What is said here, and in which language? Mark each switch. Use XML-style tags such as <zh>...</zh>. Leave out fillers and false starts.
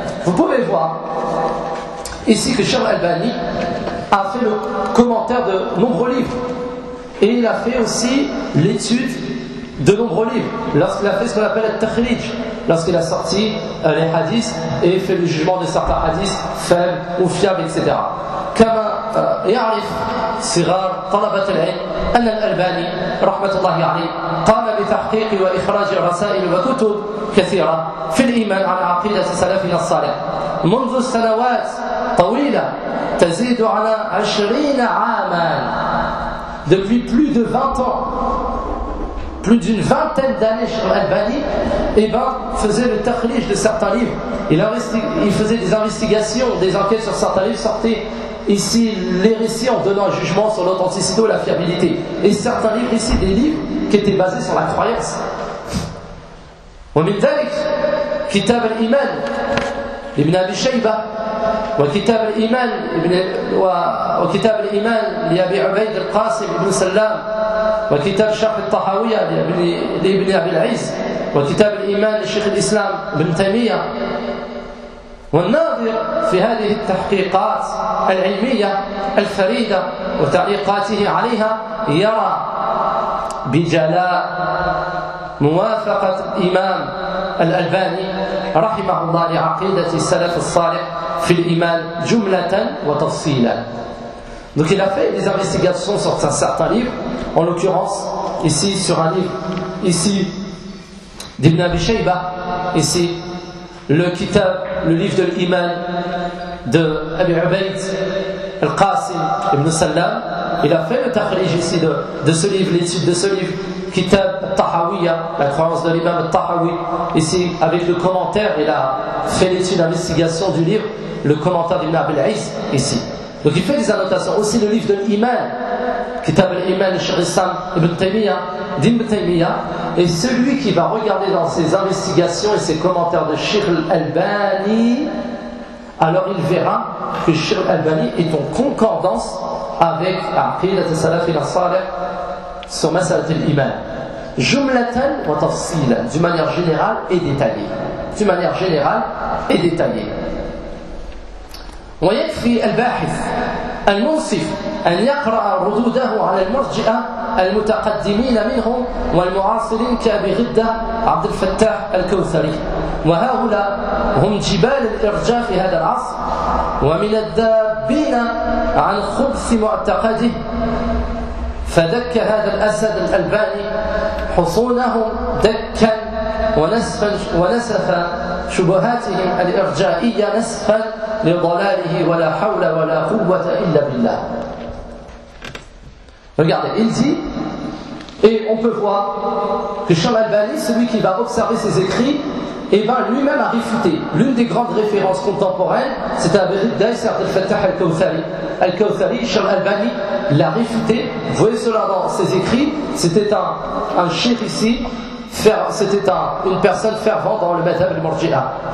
<fr>Vous pouvez voir ici que Cheikh Al-Albani a fait le comment. auteur de nombreux livres. Et il a fait aussi l'étude de nombreux livres. Lorsqu'il a fait ce qu'on appelle le takhrij, lorsqu'il a sorti les hadiths et fait le jugement de certains hadiths faibles ou fiables, etc.</fr> <ar>Comme يعرف صغار طلبة العلم أن الألباني رحمة الله عليه قام بتحقيق وإخراج رسائل وكتب كثيرة في الإيمان عن عقيدة سلفنا الصالح منذ سنوات طويلة تزيد على 20 عاما. Depuis plus de 20 ans, plus d'une vingtaine d'années, Cheikh Al-Albani faisait le takhrij de certains livres. Il faisait des investigations, des enquêtes sur certains livres, sortait ici les récits en donnant un jugement sur l'authenticité ou la fiabilité. Et certains livres ici, des livres qui étaient basés sur la croyance. ومن ذلك كتاب الإيمان ابن أبي شيبة وكتاب الإيمان ابن وكتاب الإيمان لأبي عبيد القاسم بن سلام وكتاب شرح الطحاوية لابن أبي العز وكتاب الإيمان للشيخ الإسلام بن تيمية. والناظر في هذه التحقيقات العلمية الفريدة وتعليقاته عليها يرى بجلاء موافقة الإمام الألباني رحمه الله لعقيدة السلف الصالح في الإيمان جملة وتفصيلا.</ar> <fr>Donc il a fait des investigations sur un certain livre, en l'occurrence ici sur un livre ici d'Ibn Abi Shayba, ici le kitab, le livre de l'Iman de Abi Ubaid al-Qasim ibn Sallam. Il a fait le takhrij ici de ce livre, l'étude de ce livre, kitab al-Tahawiyya, la croyance de l'imam al-Tahawi, ici avec le commentaire. Il a fait l'étude d'investigation du livre, le commentaire d'Ibn Abi al-Is ici. Donc il fait des annotations. Aussi le livre de l'Iman, kitab al-Iman Cheikh Islam ibn Taymiyyah, d'Ibn Taymiyyah. Et celui qui va regarder dans ses investigations et ses commentaires de Cheikh al-Albani, alors il verra que Cheikh al-Albani est en concordance avec Aqidat al-Salaf al-Salih sur Masalat al-Iman.</fr> <ar>Jumlatan wa tafsilan,</ar> <fr>d'une manière générale et détaillée. D'une manière générale et détaillée.</fr> <ar>ويكفي الباحث المنصف أن يقرأ ردوده على المرجئة المتقدمين منهم والمعاصرين كأبي غدة عبد الفتاح الكوثري، وهؤلاء هم جبال الإرجاء في هذا العصر، ومن الذابين عن خبث معتقده، فدك هذا الأسد الألباني حصونهم دكا ونسف شبهاتهم الإرجائية نسفا لضلاله ولا حول ولا قوة إلا بالله.</ar> <fr>Regardez, il dit, et on peut voir que Cheikh Al-Albani, celui qui va observer ses écrits, et va lui-même à réfuter l'une des grandes références contemporaines, c'est Abi Ghidda et Al-Fattah Al-Kawthari. Al-Kawthari, Cheikh Al-Albani l'a réfuté, vous voyez cela dans ses écrits, c'était un cheikh ici, c'était une personne fervente dans le madhab al-Murji'a.</fr>